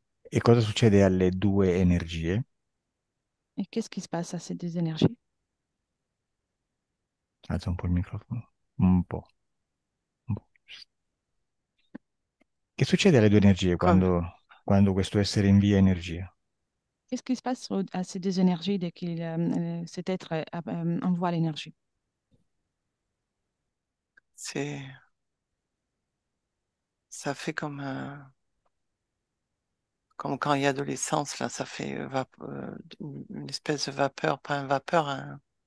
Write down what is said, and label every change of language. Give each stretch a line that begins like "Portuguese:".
Italian: E cosa succede alle due energie?
French: Et qu'est-ce qui se passe à ces deux énergies?
Italian: Alza un po' il microfono. Un po'. Un po'. Che succede alle due energie
French: Comme
Italian: quando questo essere invia energia?
French: Qu'est-ce qui se passe à ces deux énergies dès qu'il cet être envoie l'énergie? c'est, ça fait comme quand il y a de l'essence, là, ça fait une espèce de vapeur, pas un vapeur,